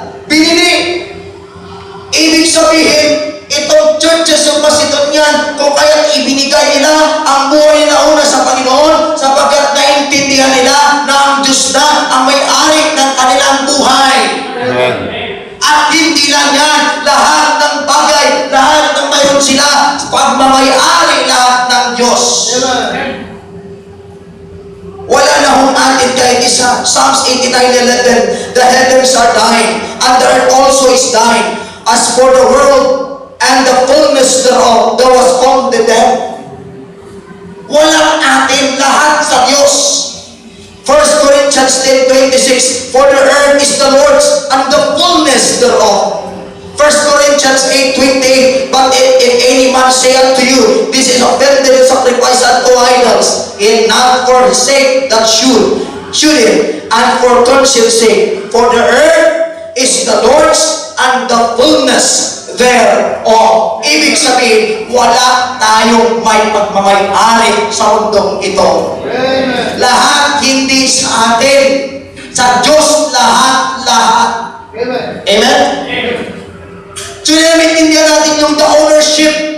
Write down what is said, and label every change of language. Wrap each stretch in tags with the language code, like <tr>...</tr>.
<tl>Binili. Ibig sabihin, itong</tl> <en>churches of Macedonian,</en> <tl>kung kaya't ibinigay nila ang buhay nila una sa Panginoon, sapagkat naintindihan nila na ang Diyos na ang may-ari ng kanilang buhay. Amen. At hindi lang yan, lahat ng bagay, lahat ng mayroon sila, pagmamayari lahat ng Diyos. Wala na hong atin kahit isa.</tl> <en>Psalms 89:11, the heavens are thine, and the earth also is thine. As for the world and the fullness thereof, thou hast founded them.</en> <tl>Walang atin, lahat sa Diyos.</tl> <en>1 Corinthians 10:26, for the earth is the Lord's and the fullness thereof. 1 Corinthians 8:28, but if any man say unto you, this is offended sacrifice unto idols, and not for his sake that should it, and for conscience sake, for the earth is the Lord's and the fullness thereof.</en> <tl>Ibig sabihin, wala tayong may pagmamayari sa mundong ito. Amen. Lahat hindi sa atin. Sa Diyos lahat. Amen. Amen? So, naiintindihan natin yung the ownership.</tl>